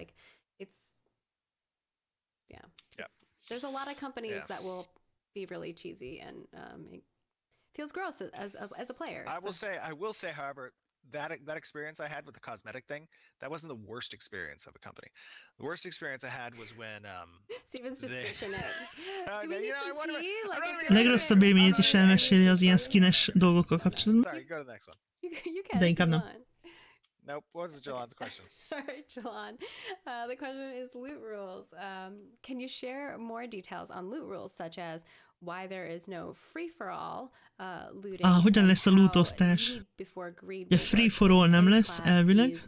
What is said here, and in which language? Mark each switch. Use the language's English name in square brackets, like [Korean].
[English] Like it's yeah. There's a lot of companies that will be really cheesy and it feels gross as a player. I will say, however, that experience I had with the cosmetic thing, that wasn't the worst experience of a company. The worst experience I had was when Steven's just dishing it. Do we need some tea? [Hungarian] A legrosszabb élményét is elmeséli az ilyen skines dolgokkal kapcsolatban. [English] Sorry, go to the next one. You can. [Hungarian] De inkább nem. [English] Nope, what was Jalan's question? All right, Jalan. The question is loot rules. Can you share more details on loot rules, such as why there is no free-for-all looting? [Hungarian] Hogyan lesz a lootosztás? Ugye free-for-all nem lesz, elvileg.